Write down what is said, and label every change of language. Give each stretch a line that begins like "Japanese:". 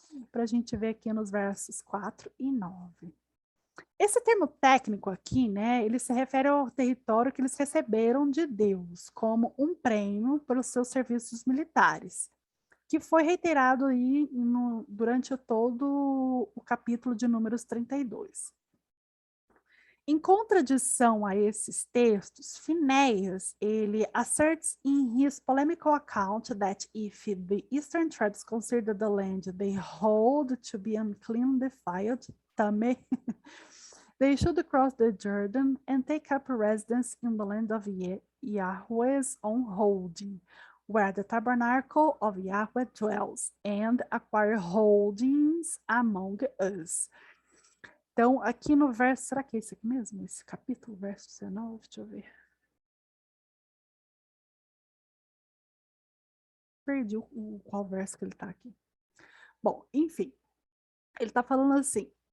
Portuguese: Para a gente ver aqui nos versos 4 e 9. Esse termo técnico aqui, né, ele se refere ao território que eles receberam de Deus como um prêmio pelos seus serviços militares, que foi reiterado aí durante todo o capítulo de Números 32. Em contradição a esses textos,
English: Phineas,
Portuguese: ele
English: asserts in his polemical account that if the eastern tribes consider the land they hold to be unclean, defiled, tame, they should cross the Jordan and take up residence in the land of Yahweh's own holding, where the tabernacle of Yahweh dwells, and acquire holdings among us.
Portuguese: Então, aqui no verso, será que é esse aqui mesmo? Esse capítulo, verso 19, deixa eu ver. Perdi qual verso que ele está aqui. Bom, enfim, ele está falando assim...